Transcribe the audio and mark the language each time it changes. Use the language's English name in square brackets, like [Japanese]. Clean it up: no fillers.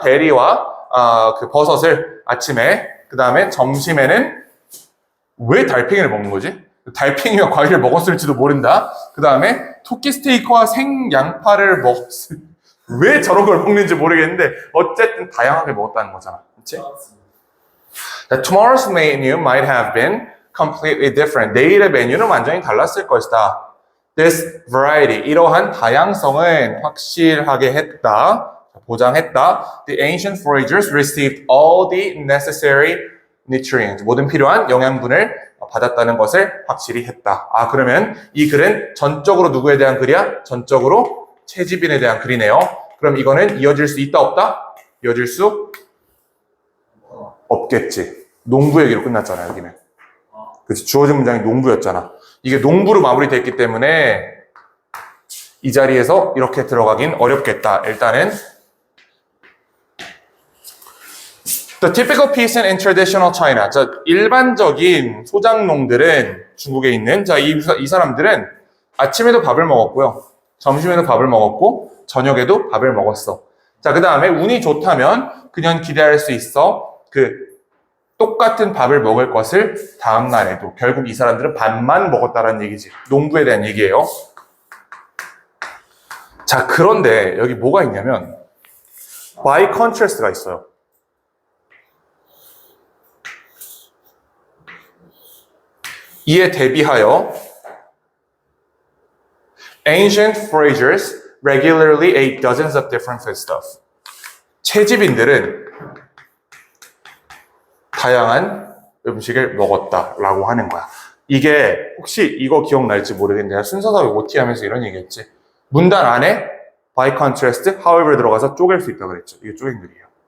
[Korean] 베리와 그 버섯을 아침에, 그 다음에 점심에는 왜 달팽이를 먹는 거지? 달팽이와 과일을 먹었을지도 모른다. 그 다음에 토끼 스테이크와 생양파를 왜 저런 걸 먹는지 모르겠는데 어쨌든 다양하게 먹었다는 거잖아. 그치? [English] Tomorrow's menu might have been completely different. [Korean] 내일의 메뉴는 완전히 달랐을 것이다. [English] This variety, [Korean] 이러한 다양성은 확실하게 했다, 보장했다. [English] The ancient foragers received all the necessary nutrients. [Korean] 모든 필요한 영양분을 받았다는 것을 확실히 했다. 그러면 이 글은 전적으로 누구에 대한 글이야? 전적으로 채집인에 대한 글이네요. 그럼 이거는 이어질 수 있다, 없다? 이어질 수 없겠지. 농부 얘기로 끝났잖아, 여기는. 그치, 주어진 문장이 농부였잖아. 이게 농부로 마무리됐기 때문에 이 자리에서 이렇게 들어가긴 어렵겠다. 일단은 [English] The typical peasant in traditional China. [Korean] 자, 일반적인 소작농들은 중국에 있는 이 사람들은 아침에도 밥을 먹었고요. 점심에도 밥을 먹었고 저녁에도 밥을 먹었어. 자, 그 다음에 운이 좋다면 그냥 기대할 수 있어. 똑같은 밥을 먹을 것을 다음 날에도. 결국 이 사람들은 밥만 먹었다라는 얘기지. 농부에 대한 얘기예요. 자, 그런데 여기 뭐가 있냐면 by contrast가 있어요. 이에 대비하여 [English] ancient foragers regularly ate dozens of different foodstuff. [Korean] 채집인들은 다양한 음식을 먹었다라고 하는 거야. 이게 혹시 이거 기억날지 모르겠는데 내가 순서답을 OT 하면서 이런 얘기했지. 문단 안에 by contrast, however 들어가서 쪼갤 수 있다고 그랬죠. 이게 쪼갠 글이에요.